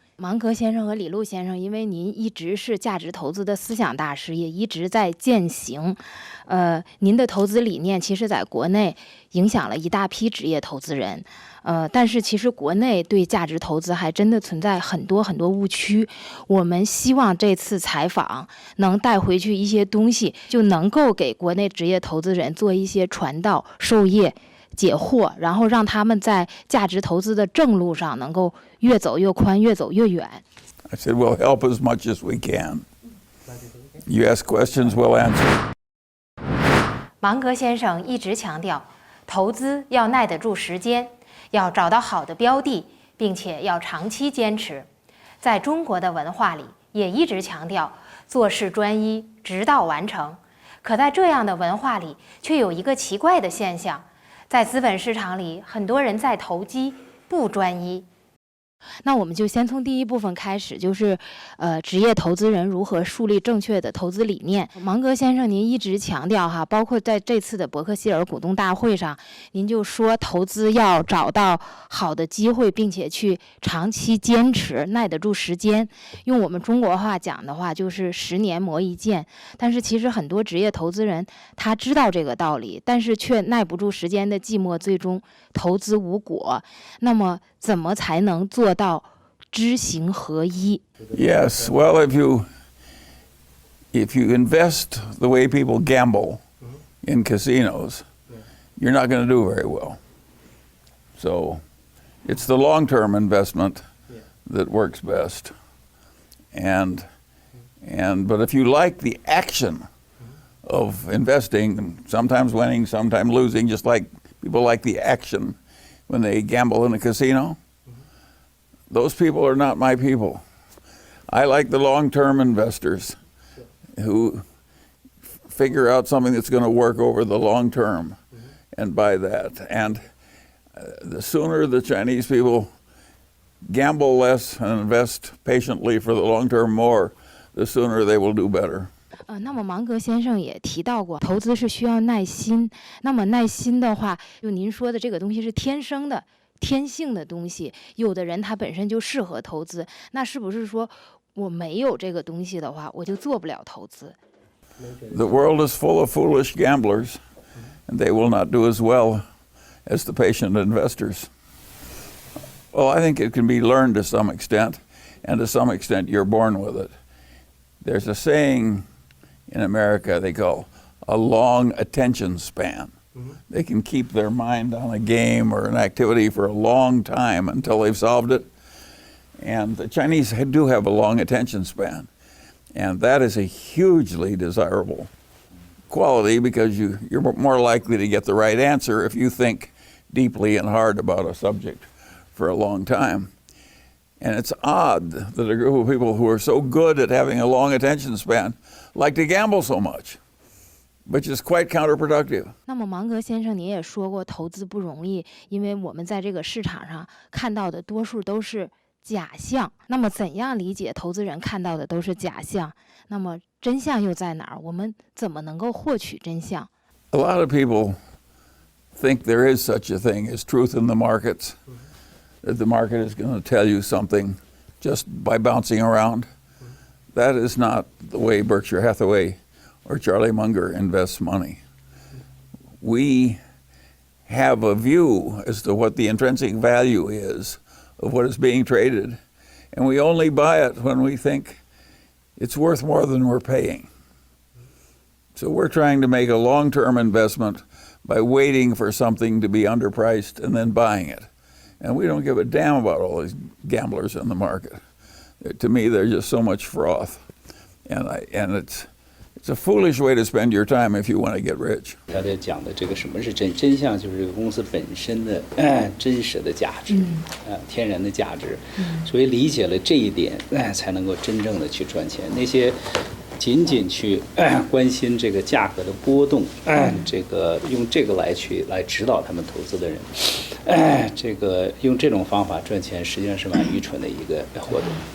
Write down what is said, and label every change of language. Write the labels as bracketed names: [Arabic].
[Chinese] 芒格先生和李路先生，因为您一直是价值投资的思想大师，也一直在践行，您的投资理念其实在国内影响了一大批职业投资人，但是其实国内对价值投资还真的存在很多很多误区。我们希望这次采访能带回去一些东西，就能够给国内职业投资人做一些传道授业解惑，然后让他们在价值投资的正路上能够越走越宽，越走越远。 [English] I said, we'll help as much as we can. You ask questions, we'll answer. [Chinese] 芒格先生一直强调，投资要耐得住时间，要找到好的标的，并且要长期坚持。在中国的文化里，也一直强调做事专一，直到完成。可在这样的文化里，却有一个奇怪的现象，在资本市场里，很多人在投机，不专一。那我们就先从第一部分开始，就是职业投资人如何树立正确的投资理念。芒格先生，您一直强调哈，包括在这次的伯克希尔股东大会上，您就说投资要找到好的机会，并且去长期坚持，耐得住时间。用我们中国话讲的话，就是10年磨一剑。但是其实很多职业投资人他知道这个道理，但是却耐不住时间的寂寞，最终投资无果。那么怎么才能做到知行合一？ [English] Yes, well, if you invest the way people gamble in casinos, you're not going to do very well. So it's the long-term investment that works best. But if you like the action of investing, sometimes winning, sometimes losing, just like people like the action when they gamble in a casino, those people are not my people. I like the long-term investors who figure out something that's going to work over the long term and buy that. And the sooner the Chinese people gamble less and invest patiently for the long term more, the sooner they will do better. [Chinese] 那么芒格先生也提到过，投资是需要耐心。那么耐心的话，就您说的这个东西是天生的、天性的东西。有的人他本身就适合投资，那是不是说我没有这个东西的话，我就做不了投资？ [English] The world is full of foolish gamblers, and they will not do as well as the patient investors. Well, I think it can be learned to some extent, and to some extent you're born with it. There's a saying in America they call a long attention span. They can keep their mind on a game or an activity for a long time until they've solved it. And the Chinese do have a long attention span. And that is a hugely desirable quality because you're more likely to get the right answer if you think deeply and hard about a subject for a long time. And it's odd that a group of people who are so good at having a long attention span like to gamble so much, which is quite counterproductive. 那么芒格先生，您也说过，投资不容易，因为我们在这个市场上看到的多数都是假象。那么怎样理解投资人看到的都是假象？那么真相又在哪儿？我们怎么能够获取真相？ A lot of people think there is such a thing as truth in the markets, that the market is going to tell you something just by bouncing around. That is not the way Berkshire Hathaway or Charlie Munger invests money. We have a view as to what the intrinsic value is of what is being traded, and we only buy it when we think it's worth more than we're paying. So we're trying to make a long-term investment by waiting for something to be underpriced and then buying it. And we don't give a damn about all these gamblers in the market. To me, they're just so much froth. And it's a foolish way to spend your time if you want to get rich. [Chinese] 他在讲的这个什么是真相，就是这个公司本身的真实的价值，天然的价值。所以理解了这一点，才能够真正的去赚钱。那些仅仅去关心这个价格的波动，这个用这个来指导他们投资的人，这个用这种方法赚钱，实际上是蛮愚蠢的一个活动。